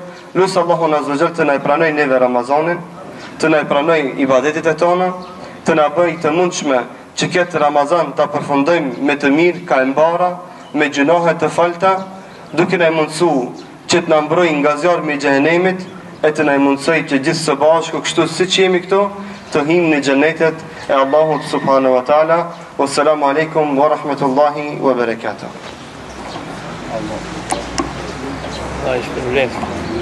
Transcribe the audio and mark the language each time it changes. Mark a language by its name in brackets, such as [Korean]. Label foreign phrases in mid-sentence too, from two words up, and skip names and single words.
[Albanian] Lutja Allahun [Arabic] عز وجل [Albanian] të na e pranojë neve Ramazanin, të na e pranojë ibadetet e tona, të na bëjë të mundshme që këtë Ramazan ta përfundojmë me të mirë, ka e mbara, me gjunohe të falta, duke na mundsu që të na mbrojë nga zjarmi i xhenemit, e të na mundsoj që gjithë së bashku kështu siç jemi këtu të himë në xhenetet e Allahut [Arabic] سبحانه وتعالى. والسلام عليكم ورحمة الله وبركاته. [Albanian] Allah ishpërblet.